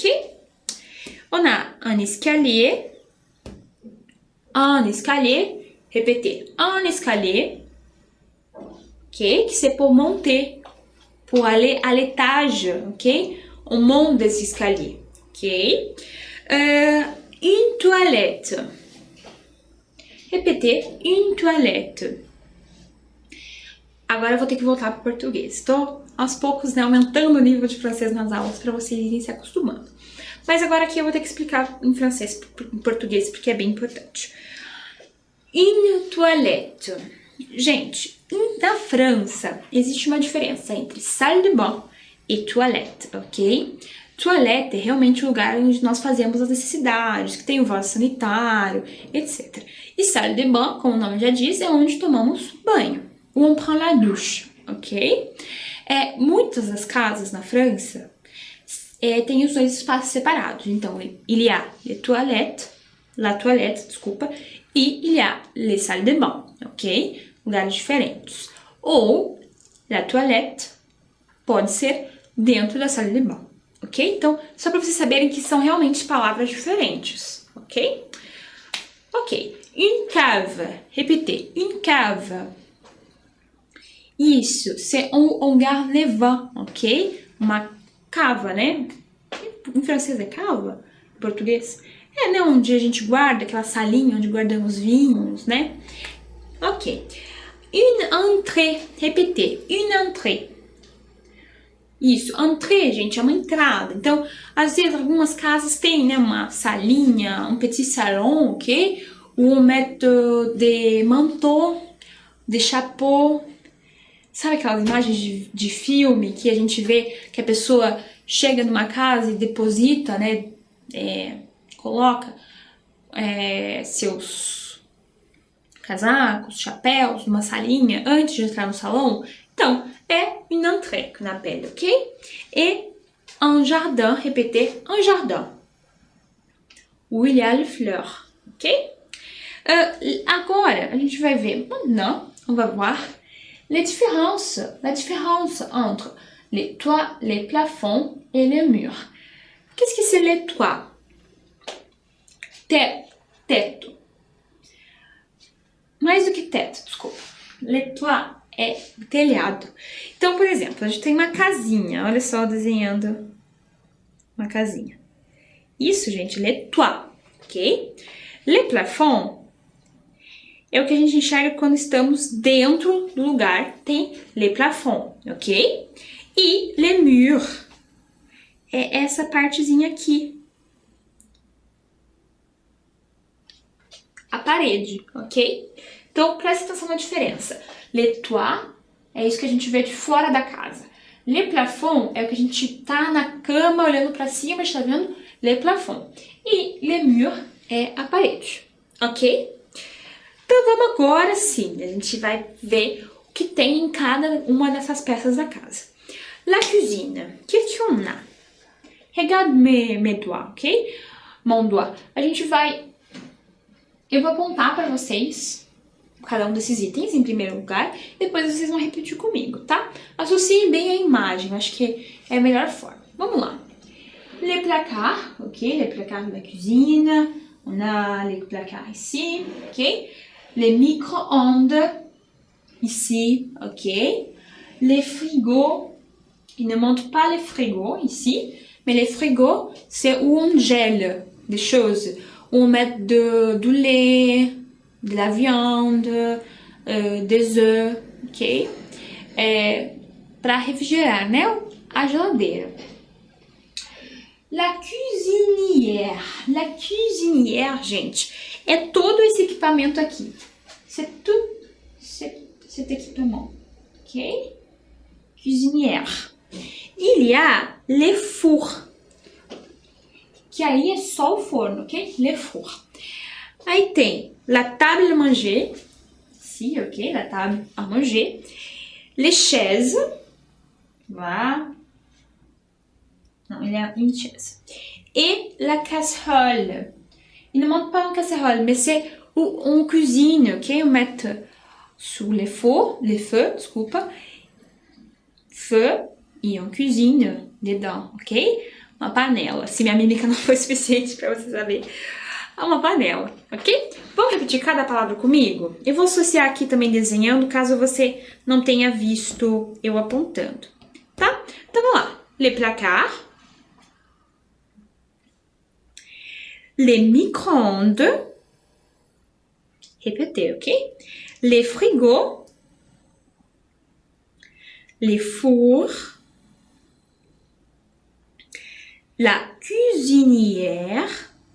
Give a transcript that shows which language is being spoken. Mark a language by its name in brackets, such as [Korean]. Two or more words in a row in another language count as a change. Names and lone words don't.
[French] On a un escalier, répétez, un escalier, ok? Que c'est pour monter, pour aller à l'étage, ok? On monte des escaliers, ok? Une toilette. Répétez, une toilette. [Portuguese] Agora eu vou ter que voltar para o português. Estou aos poucos, né, aumentando o nível de francês nas aulas para vocês irem se acostumando. Mas agora aqui eu vou ter que explicar em francês, em português, porque é bem importante. [French] Une toilette. [Portuguese] Gente, na França existe uma diferença entre [French] salle de bain [Portuguese] e toilette, ok? Toilette é realmente o lugar onde nós fazemos as necessidades, que tem o vaso sanitário, etc. E [French] salle de bain, [Portuguese] como o nome já diz, é onde tomamos banho. [French] Où on prend la douche, ok? [Portuguese] Muitas das casas na França tem os dois espaços separados. Então, [French] il y a la toilette, [Portuguese] desculpa, e [French] il y a les salles de bain, ok? [Portuguese] Lugares diferentes. Ou, [French] la toilette [Portuguese] pode ser dentro da [French] salle de bain, [Portuguese] ok? Então, só para vocês saberem que são realmente palavras diferentes, ok? [French] Ok. Une cave. Répétez. Une cave. Isso, c'est un hangar de vin, ok? [Portuguese] Uma cava, né? Em francês é cava? Em português? Né? Onde a gente guarda, aquela salinha onde guardamos vinhos, né? [French] Ok. Une entrée. Répétez. Une entrée. [Portuguese] Isso, entrée, gente, é uma entrada. Então, às vezes, algumas casas têm, né, uma salinha, [French] um petit salon, ok? Où on met des manteaux, des chapeaux. [Portuguese] Sabe aquelas imagens de filme que a gente vê que a pessoa chega numa casa e deposita, né? Coloca seus casacos, chapéus, numa salinha antes de entrar no salão? Então, é [French] une entrée qu'on appelle, ok? Et un jardin, répétez, un jardin. Où il y a les fleurs, ok? [Portuguese] Agora, a gente vai ver, [French] maintenant, on va voir la différence entre les toits, les plafonds et les murs. Qu'est-ce que c'est les toits? [Portuguese] Teto. Mais do que teto, desculpa. [French] Les toits [Portuguese] é telhado. Então, por exemplo, a gente tem uma casinha. Olha só, desenhando uma casinha. Isso, gente, [French] les toits, ok? Les plafonds [Portuguese] é o que a gente enxerga quando estamos dentro do lugar. Tem [French] les plafonds, [Portuguese] ok? E [French] les murs [Portuguese] é essa partezinha aqui. A parede, ok? Então, presta atenção na diferença. [French] Les toits [Portuguese] é isso que a gente vê de fora da casa. [French] Les plafonds [Portuguese] é o que a gente tá na cama olhando para cima, está vendo? [French] Les plafonds. [Portuguese] E [French] les murs [Portuguese] é a parede, ok? Então vamos agora sim, a gente vai ver o que tem em cada uma dessas peças da casa. [French] La cuisine, qu'est-ce qu'on a? Regarde mes doigts, ok? Mon doigt. [Portuguese] A gente vai... Eu vou apontar para vocês cada um desses itens em primeiro lugar, depois vocês vão repetir comigo, tá? Associem bem a imagem, acho que é a melhor forma. Vamos lá. [French] Les placards, ok? Les placards de la cuisine. On a les placards ici, ok? Les micro-ondes, ici, ok? Les frigos, ils ne montrent pas les frigos ici, mais les frigos, c'est où on gèle des choses, où on met du lait, de la viande, des œufs, ok? [Portuguese] Para refrigerar, né? A geladeira. [French] La cuisinière, [Portuguese] gente, é todo esse equipamento aqui. [French] C'est tout cet équipement, ok? Cuisinière. Il y a les fours, [Portuguese] que aí é só o forno, [French] ok? Les fours. [Portuguese] Aí tem [French] la table à manger, ici, ok? La table à manger. Les chaises, voilà. Non, il y a une chaise. Et la casserole. Il ne montre pas une casserole, mais c'est où on cuisine, ok? On met sous les feux, desculpa. Feu e on cuisine dedans, ok? [Portuguese] Uma panela. Se minha mímica não foi suficiente para você saber. É uma panela, ok? Vamos repetir cada palavra comigo? Eu vou associar aqui também desenhando, caso você não tenha visto eu apontando, tá? Então vamos lá. [French] Les placards. Les micro-ondes. Répétez, ok? Les frigos. Les fours. La cuisinière.